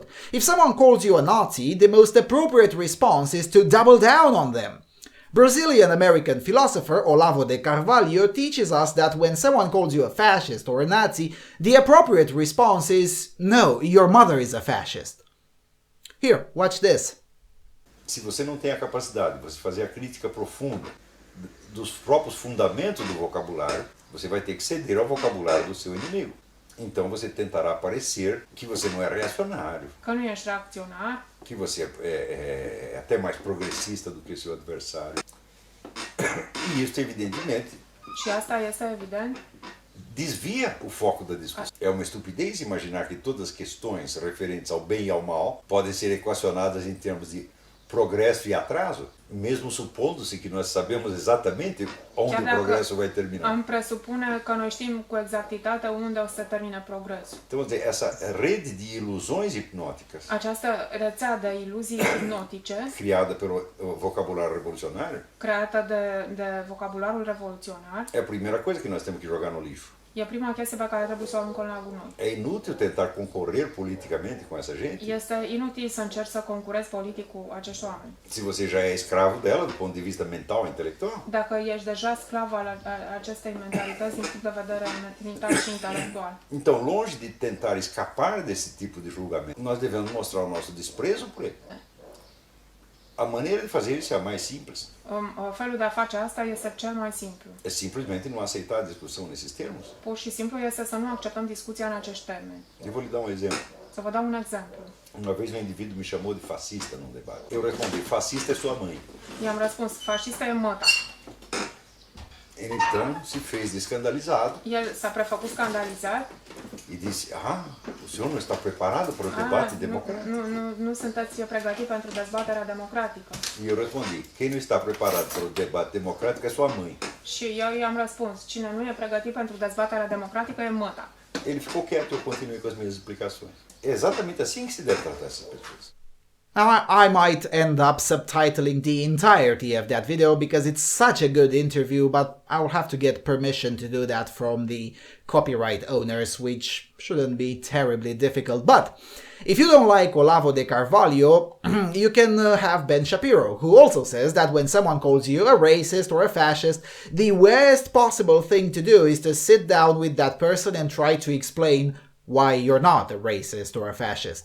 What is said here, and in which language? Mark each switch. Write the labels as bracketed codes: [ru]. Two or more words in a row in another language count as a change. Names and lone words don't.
[en] If someone calls you a Nazi, the most appropriate response is to double down on them. Brazilian-American philosopher Olavo de Carvalho teaches us that when someone calls you a fascist or a Nazi, the appropriate response is, no, your mother is a fascist. Here, watch this. [pt] Se você não tem a capacidade de você fazer a crítica profunda dos próprios fundamentos do vocabulário, você vai ter que ceder ao vocabulário do seu inimigo. Então você tentará parecer que você não é reacionário, [ro] că nu ești reacționar, [pt] que você é até mais progressista do que o seu adversário. E isso, evidentemente, [ro] și asta este evident, [pt] desvia o foco da discussão. É uma estupidez imaginar que todas as questões referentes ao bem e ao mal podem ser equacionadas em termos de progresso e atraso, mesmo supondo-se que nós sabemos exatamente onde o progresso vai terminar. [ro] Îmi presupune că noi știm cu exactitate unde o să termine progresul. [pt] Então, essa rede de ilusões hipnóticas [ro] Această rețea de iluzii hipnotice, [pt] criada pelo vocabulário revolucionário, [ro] creată de vocabularul revoluționar, [pt] é a primeira coisa que nós temos que jogar no lixo. [ro] e prima chestie pe care trebuie să o aruncăm la gunoi. [pt] É inútil tentar concorrer politicamente com essa gente [ro] Este inutil să încerci să concurezi politic cu acești oameni. [pt] se você já é escravo dela do ponto de vista mental e intelectual. [ro] Dacă ești deja sclav al acestei mentalități din punct de vedere mental și intelectual. [pt] Então, longe de tentar escapar desse tipo de julgamento, nós devemos mostrar o nosso desprezo por ele. A maneira de fazer isso é a mais simples. [ro] Felul de a face asta este cel mai simplu. [pt] É simplesmente não aceitar a discussão nesses termos. [ro] Pur și simplu este să nu acceptăm discuția în acești termeni. [pt] Eu vou lhe dar um exemplo. [ro] Să vă dau un exemplu. [pt] Uma vez um indivíduo me chamou de fascista num debate. Eu respondi, fascista é sua mãe. [ro] I-am răspuns, fascista e măta. [pt] Ele então se fez de escandalizado [ro] El s-a prefăcut scandalizat. [pt] e disse, o senhor não está preparado para o debate democrático? [ro] Nu sunteți pregătit pentru dezbaterea democratică. [pt] E eu respondi, quem não está preparado para o debate democrático é sua mãe. [ro] Și eu i-am răspuns, cine nu e pregătit pentru dezbaterea democratică e măta. [pt] Ele ficou quieto, eu continuei com as minhas explicações. É exatamente assim que se deve tratar essas pessoas. [en] Now, I might end up subtitling the entirety of that video because it's such a good interview, but I'll have to get permission to do that from the copyright owners, which shouldn't be terribly difficult. But if you don't like Olavo de Carvalho, you can have Ben Shapiro, who also says that when someone calls you a racist or a fascist, the worst possible thing to do is to sit down with that person and try to explain why you're not a racist or a fascist.